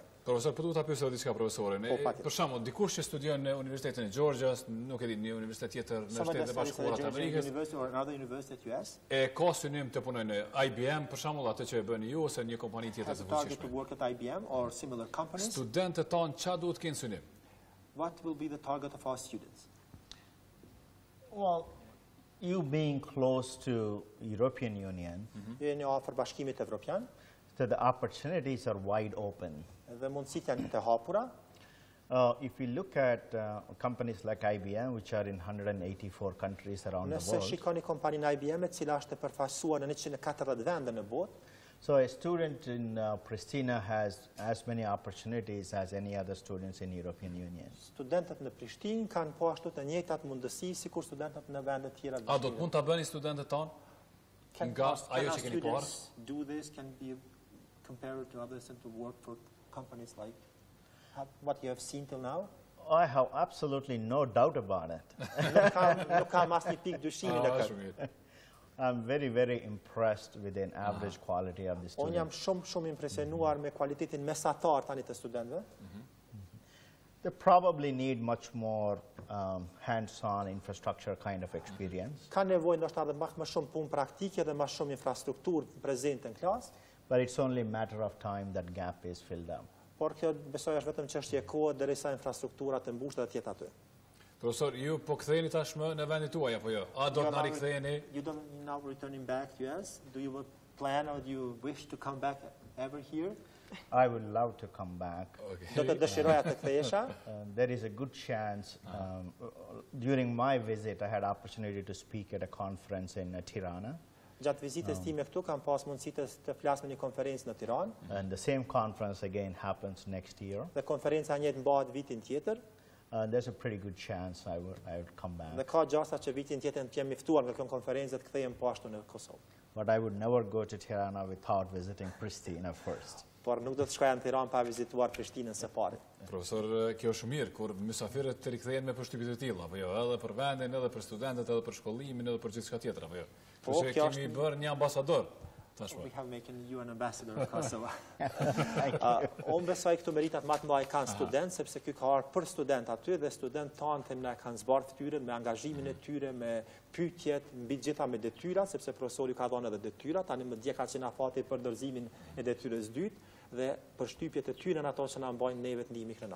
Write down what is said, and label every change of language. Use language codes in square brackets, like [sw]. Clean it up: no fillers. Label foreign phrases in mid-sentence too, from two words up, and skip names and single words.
[sq] Profesor, po duhet ta pyesë diçka profesorin. Për shembull, dikush që studion në Universitetin e Georgias, nuk e di, në universitet tjetër në Shtetet e Bashkuara të Amerikës. E ka synim të punojë në IBM, për shembull, atë që e bëni ju ose një kompani tjetër të fuqishme. Studentët tanë ç'a duhet të kenë synim? [en] What will be the target of our students? Well, you being close to European Union, [sq] Jeni afër Bashkimit Evropian, [en] so the opportunities are wide open. [sq] dhe mundësitë janë të hapura. [en] If you look at companies like IBM, which are in 184 countries around the [sq] Nëse [en] world, [sq] shikoni kompaninë IBM, e cila është e përfaqësuar në 140 vende në botë, [en] so a student in Pristina has as many opportunities as any other students in European Union. [sq] studentët në Prishtinë kanë po ashtu të njëjtat mundësi sikur studentët në vende tjera. A do të mund ta bëni studentët tanë nga ajo që keni parë? [en] Do this can be compared to others and to work for companies like what you have seen till now? I have absolutely no doubt about it. [sq] Nuk kam asnjë pikë dyshimi në këtë. [en] I'm very, very impressed with the average quality of the [sq] Unë jam [en] students. [sq] shumë impresionuar me cilëtinë mesatar tani të studentëve. [en] They probably need much more hands-on infrastructure kind of experience, [sq] Ka nevojë ndoshta edhe më shumë punë praktike dhe më shumë infrastrukturë prezente në klasë, [en] but it's only a matter of time that gap is filled up. [sq] por kjo besoj është vetëm çështje kohe derisa infrastruktura të mbushet dhe të jetë aty. Profesor, ju po ktheheni tashmë në vendin tuaj apo jo? A do të na riktheheni? [en] You don't now returning back to us? Do you plan or do you wish to come back ever here? I would love to come back. [sq] Do të dëshiroja të kthehesha. [en] There is a good chance. During my visit, I had opportunity to speak at a conference in Tirana. [sq] Gjatë vizitës time këtu kam pas mundësi të flas në një konferencë në Tiranë. [en] And the same conference again happens next year. [sq] Dhe konferenca e njëjtë mbahet vitin tjetër. [en] There's a pretty good chance I would come [sq] Dhe [en] back. [sq] ka gjasa që vitin tjetër të jemi ftuar nga kjo konferencë dhe të kthehem po ashtu në Kosovë. [en] But I would never go to Tirana without visiting Pristina first. [sq] Por nuk do të shkoja në Tiranë pa vizituar Prishtinën së pari. Profesor, kjo është mirë kur mysafirët të rikthehen me përshtypje të tilla, apo jo? Edhe për vendin, edhe për studentët, edhe për shkollimin, edhe për gjithçka tjetër, apo jo? Kështu që kemi bërë një ambasador. [en] We have making you an ambassador of Kosovo. [sq] Unë besoj këtu meritat më të mëdha kanë student, sepse ky ka ardhur për student aty dhe student tanë na kanë zbardh fytyrën me angazhimin e tyre, me pyetjet, mbi gjitha me detyra, sepse profesori ka dhënë edhe detyra, tani më dje ka qenë afati për dorëzimin e detyrës dytë dhe përshtypjet e tyre në ato që na mbajnë neve të ndihemi krenat.